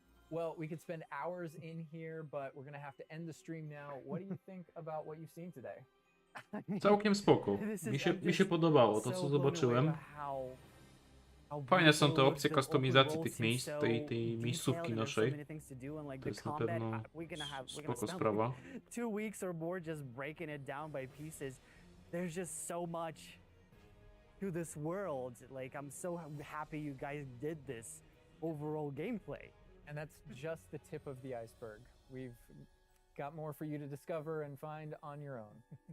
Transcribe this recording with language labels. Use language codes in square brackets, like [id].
[en] Well, we could spend hours in here, but we're gonna have to end the stream now. What do you think about what you've seen today? [pl] Całkiem spoko. Mi się podobało to, co zobaczyłem. Fajne są te opcje kustomizacji tych miejsc, tej miejscówki naszej. To jest na pewno spoko sprawa. [en] 2 weeks or more just breaking it down by pieces. There's just so much to this world. Like, I'm so happy you guys did this. overall gameplay. And that's just the tip of the iceberg. We've got more for you to discover and find on your own.